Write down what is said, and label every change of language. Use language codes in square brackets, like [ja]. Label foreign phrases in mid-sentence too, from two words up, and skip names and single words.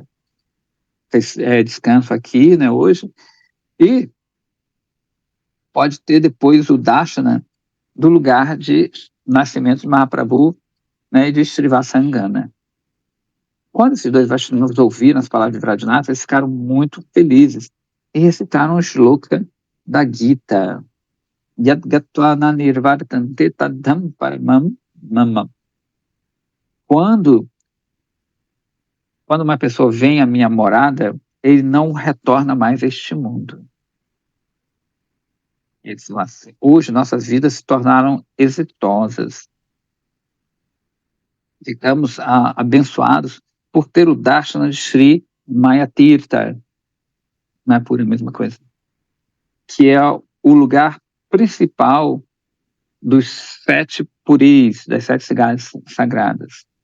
[pt] Descanso aqui, né, hoje, e pode ter depois o darshana do lugar de nascimento de Mahaprabhu, né, e de Srivasangana. Quando esses 2 Vaishnavas ouviram as palavras de Vajjanatha, eles ficaram muito felizes e recitaram o shloka da Gita. [sa] यद् गत्वा न निवर्तन्ते तद्धाम परमं ममम्. [pt] Quando uma pessoa vem à minha morada, ele não retorna mais a este mundo. Eles falam assim, hoje nossas vidas se tornaram exitosas. Ficamos abençoados por ter o darshana de Sri Mayatirtha, não é pura a mesma coisa, que é o lugar principal dos 7 puris, das 7 cidades sagradas.